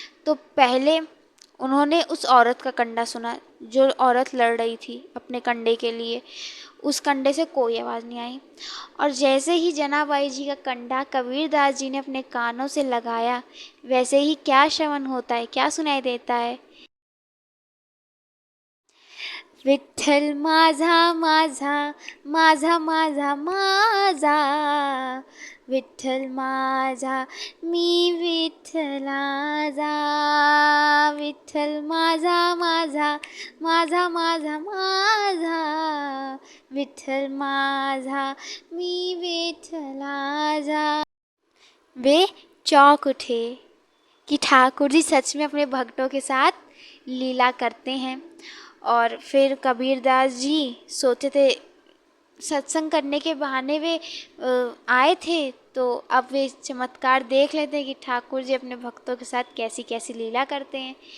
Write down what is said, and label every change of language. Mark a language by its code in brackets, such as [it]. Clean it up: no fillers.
[hi] तो पहले उन्होंने उस औरत का कंडा सुना, जो औरत लड़ रही थी अपने कंडे के लिए। उस कंडे से कोई आवाज़ नहीं आई। और जैसे ही जनाबाई जी का कंडा कबीरदास जी ने अपने कानों से लगाया, वैसे ही क्या श्रवण होता है, क्या सुनाई देता है? [mr] विठ्ठल माझा माझा माझा माझा माझा, विठ्ठल माझा मी विठ्ठलाचा, विठ्ठल माझा माझा माझा माझा माझा, विठ्ठल माझा मी विठ्ठलाचा। [hi] वे चौंक उठे कि ठाकुर जी सच में अपने भक्तों के साथ लीला करते हैं। और फिर कबीरदास जी सोचे थे, सत्संग करने के बहाने वे आए थे, तो अब वे चमत्कार देख लेते हैं कि ठाकुर जी अपने भक्तों के साथ कैसी कैसी लीला करते हैं।